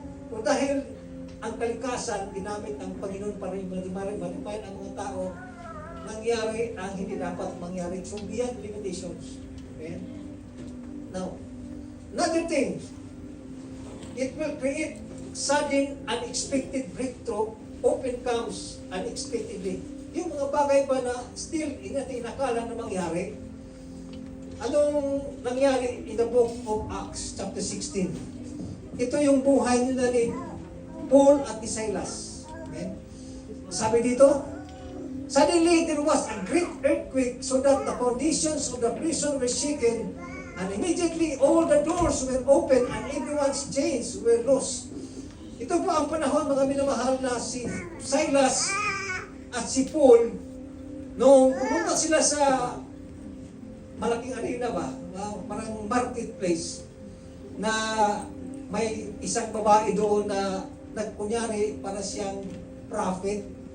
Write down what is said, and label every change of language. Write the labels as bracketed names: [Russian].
[Filipino] O dahil ang kalikasan, ginamit ng Panginoon para yung malimayan ang mga tao, nangyari ang hindi dapat mangyari. [English] So beyond limitations. Okay? Now, another thing, it will create sudden, unexpected breakthrough, often comes unexpectedly. [Filipino] Yung mga bagay ba na still hindi nakala na mangyari, anong nangyari [English] in the book of Acts, chapter 16? [Filipino] Ito yung buhay nila ni Paul at ni Silas. Okay? Sabi dito, [English] suddenly there was a great earthquake so that the foundations of the prison were shaken, and immediately all the doors were open and everyone's chains were loosed. [Filipino] Ito po ang panahon, mga minamahal, na si Silas at si Paul, nung pumunta sila sa malaking arena ba, parang marketplace, na may isang babae doon na nagkunyari para siyang prophet.